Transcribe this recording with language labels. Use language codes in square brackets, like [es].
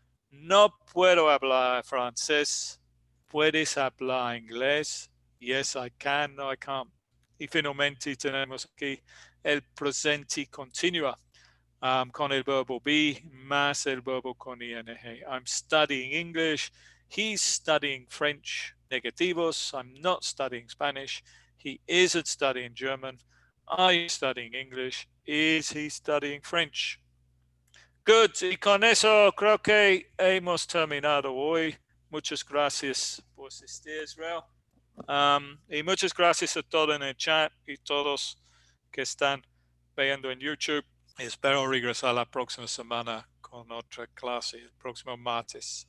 [es] No puedo hablar francés. ¿Puedes hablar inglés? [en] Yes, I can. No, I can't. [es] Y finalmente tenemos aquí el presente continua. Con el verbo be más el verbo con ing. [en] I'm studying English. He's studying French. Negativos. I'm not studying Spanish. He isn't studying German. Are you studying English? Is he studying French? [es] Good, y con eso creo que hemos terminado hoy. Muchas gracias por asistir, Israel. Y muchas gracias a todos en el chat y todos que están viendo en YouTube. Espero regresar la próxima semana con otra clase, el próximo martes.